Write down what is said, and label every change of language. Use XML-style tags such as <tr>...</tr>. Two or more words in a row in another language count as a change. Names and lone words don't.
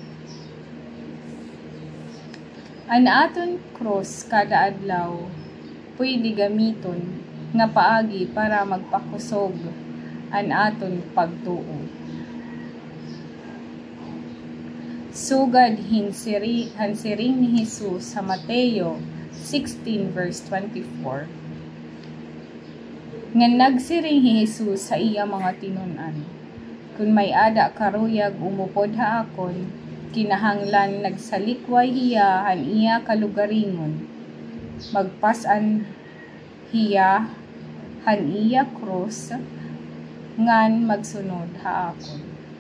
<war>An aton cross kada adlaw, pwede gamiton nga paagi para magpakusog an aton pagtuo. Sugad hansiring ni Jesus sa Mateo 16 verse 24. Nga nagsiring ni Jesus sa iya mga tinunan. Kung may ada karuyag umupod ha akon, kinahanglan nagsalikway hiya han iya kalugaringon. Magpasan hiya han iya cross, ngan magsunod ha akon.</war>